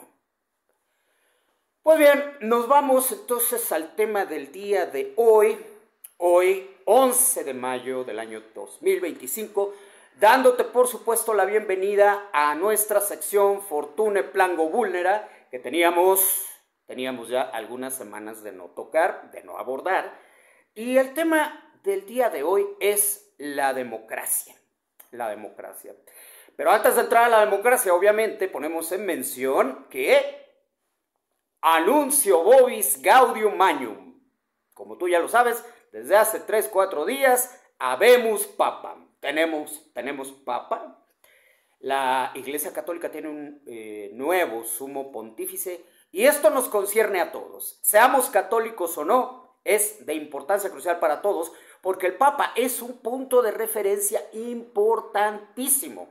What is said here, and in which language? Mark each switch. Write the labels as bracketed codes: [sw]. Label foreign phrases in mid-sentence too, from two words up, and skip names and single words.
[es] Pues bien, nos vamos entonces al tema del día de hoy, 11 de mayo del año 2025, dándote por supuesto la bienvenida a nuestra sección Fortune Plango Vulnera, que teníamos ya algunas semanas de no tocar, de no abordar, y el tema del día de hoy es la democracia. La democracia. Pero antes de entrar a la democracia, obviamente ponemos en mención que [la] Anuncio Vobis Gaudium Magnum. [es] Como tú ya lo sabes, desde hace 3-4 días, [la] habemus papam. [es] Tenemos papa. La Iglesia Católica tiene un nuevo sumo pontífice y esto nos concierne a todos. Seamos católicos o no, es de importancia crucial para todos porque el Papa es un punto de referencia importantísimo.